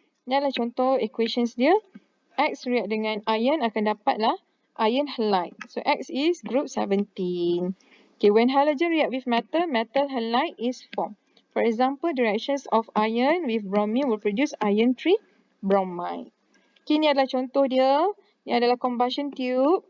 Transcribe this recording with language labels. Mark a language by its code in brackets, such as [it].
[ms] Ini adalah contoh equations dia. X react dengan iron akan dapatlah iron halide. [en] So X is group 17. Okay, when halogen react with metal, metal halide is formed. For example, the reactions of iron with bromine will produce iron 3 bromide. [ms] Okay, ini adalah contoh dia. Ini adalah combustion tube.